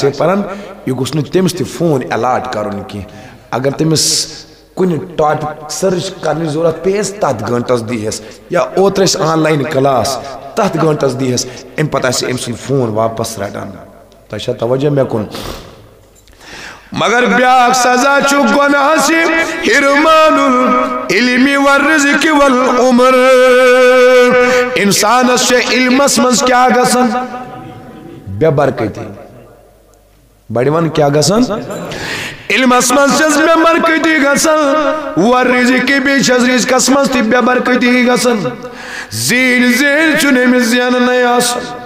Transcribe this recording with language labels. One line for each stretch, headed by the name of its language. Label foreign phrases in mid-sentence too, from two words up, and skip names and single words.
Kashmiri: ہے پران یہِ گوٚژھ نہٕ تٔمِس تہِ فون الاٹ کرُن کینٛہہ اگر تٔمِس کُنہِ
English: topic search
Kashmiri: کرنٕچ ضروٗرت پیٚیَس تتھ گٲنٛٹس دیٖہَس یا اوترٕ ٲسۍ
English: online class
Kashmiri: تتھ گٲنٛٹس دیٖہَس امہِ پتہٕ آسہِ أمۍ سُنٛد فون واپس رٹان تۄہہِ چھا توجہ مےٚ کُن مگر بیاکھ سزا چھُ گۄناہس
Arabic: حرمان العلم والرزق والعمر
Kashmiri: انسانس چھےٚ علمس منٛز کیٛاہ گژھان بے برکتی بڑِ ون کیٛاہ گژھان علمس منٛز چھس بے برکتی گژھان والرزق بیٚیہِ چھس رزقس منٛز تہِ بے برکتی گژھان زیٖنۍ چھُنہٕ أمِس زیننٕے آسان